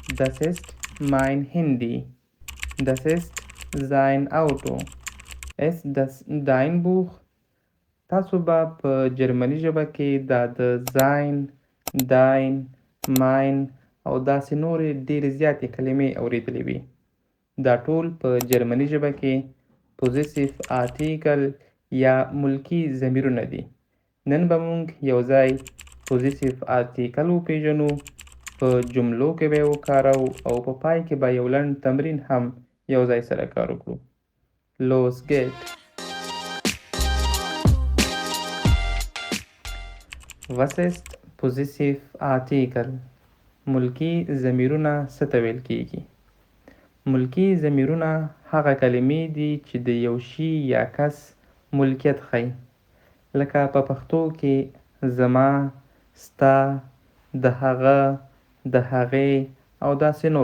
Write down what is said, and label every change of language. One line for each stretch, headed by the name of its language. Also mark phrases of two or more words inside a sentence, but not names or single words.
German: Das ist mein Handy. Das ist sein Auto. Ist das dein Buch?
Pashto: تاسو به په جرمني ژبه کې دا د
German: sein, dein, mein
Pashto: او داسې نورې ډېرې زیاتې کلمې اورېدلې وي. دا ټول په جرمني ژبه کې
German: Possessiv Artikel
Pashto: یا ملکي ضمیرونه دي. نن به موږ یو ځای
German: Possessiv Artikel
Pashto: وپېژنو، په جملو کې به یې وکاروو او په پای کې به یو لنډ تمرین هم یو ځای سره کار وکړو.
German: Los geht. Was ist Possessive Artikel؟
Pashto: ملکي ضمیرونه څه ته ویل کیږي؟ ملکي ضمیرونه هغه کلمې دي چې د یو شي یا کس ملکیت ښیي، لکه په پښتو کې زما، ستا، د هغه، د هغې او داسې نور.